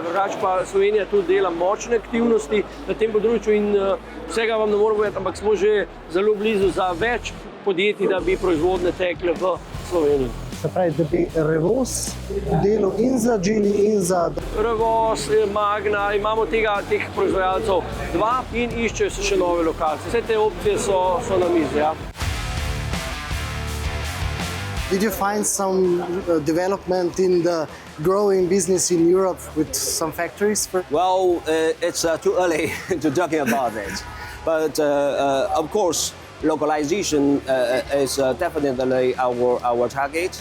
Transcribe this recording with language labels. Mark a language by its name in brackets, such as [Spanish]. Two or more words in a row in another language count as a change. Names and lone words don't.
[Slovenian] Drugače pa Slovenija tudi dela močne aktivnosti na tem področju in vsega vam ne moramo povedati, ampak smo že zelo blizu za več podjetij, da bi proizvodne tekle v Sloveniji. Se pravi, da bi Revoz delal in za Geely in za... Revoz, Magna, imamo teh proizvajalcev 2 in iščejo se še nove lokacije. Vse te opcije so na mizi, ja. [English] Did you find some development in the growing business in Europe with some factories? Well, it's too early to talking about it. But of course, localization is definitely our target.